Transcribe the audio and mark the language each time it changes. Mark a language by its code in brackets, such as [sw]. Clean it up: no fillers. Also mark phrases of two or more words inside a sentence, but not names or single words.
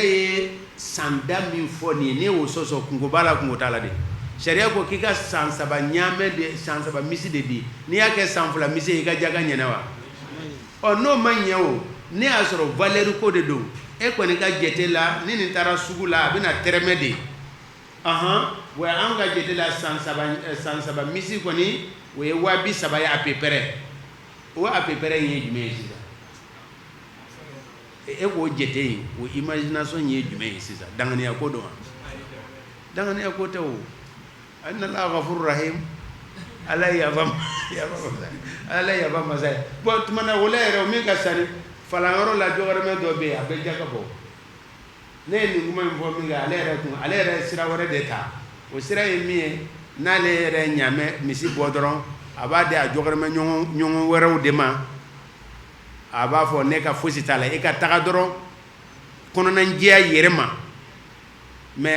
[bm] ye sanda min fɔ nin ye ne y'o sɔsɔ kungo b'a la kungo t'a la de sariya ko k'i ka san 3 ɲaamɛ de san 3 misi de di n'i y'a kɛ san 2 misi ye i ka jaka ɲɛna wa n'o ma ɲɛ o ne y'a sɔrɔ valeur ko de don e kɔni ka jate la ni nin taara sugu la a bɛna tɛrɛmɛ de wa an ka jate la san 3 misi kɔni o ye 30,000 ye [fr] à peu près [bm] o [fr] à peu près [bm] ye jumɛn ye sisan e k'o jate yen o imagination ye jumɛn ye sisan danganiya ko don wa danganiya ko tɛ o [ar] إن الله غفور رحيم [bm] ala ye yafa masa ye bon tuma na o la yɛrɛ o min ka sani falanyɔrɔ la jɔyɔrɔmɛ dɔ bɛ yen a bɛ jaka bɔ ne ye nin kuma in fɔ min kɛ ale yɛrɛ sira wɛrɛ de ta o sira ye min ye n'ale yɛrɛ ɲaamɛ misi bɔ dɔrɔn a b'a di a jɔyɔrɔmɛ ɲɔgɔn wɛrɛw de ma a b'a fɔ ne ka fosi t'a la e ka taga dɔrɔn kɔnɔnajɛya yɛrɛ ma mais